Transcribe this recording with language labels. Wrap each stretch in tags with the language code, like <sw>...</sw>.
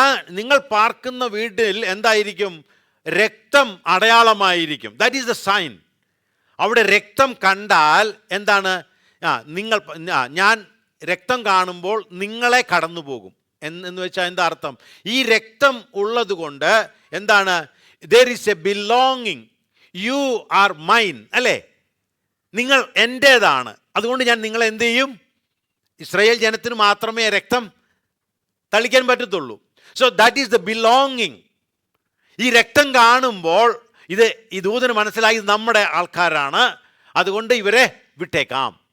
<ml>നിങ്ങൾ പാർക്കുന്ന വീട്ടിൽ എന്തായിരിക്കും? രക്തം അടയാളമായിരിക്കും.</ml> <en>That is the sign.</en> <ml>അവിടെ രക്തം കണ്ടാൽ എന്താണ്? ഞാൻ രക്തം കാണുമ്പോൾ നിങ്ങളെ കടന്നു പോകും എന്ന് വെച്ചാൽ എന്താ അർത്ഥം? ഈ രക്തം ഉള്ളത് കൊണ്ട് എന്താണ്?</ml> <en>there is a belonging, you are mine,</en> <ml>അല്ലേ? നിങ്ങൾ എൻ്റേതാണ്. അതുകൊണ്ട് ഞാൻ നിങ്ങളെ എന്ത് ചെയ്യും? ഇസ്രായേൽ ജനത്തിന് മാത്രമേ രക്തം തളിക്കാൻ പറ്റത്തുള്ളൂ.</ml> <en>So that is the belonging.</en> <ml>ഈ രക്തം കാണുമ്പോൾ ഈ ദൂതന് മനസ്സിലായി ഇത് നമ്മുടെ ആൾക്കാരാണ്, അതുകൊണ്ട് ഇവരെ വിട്ടേക്കാം.</ml>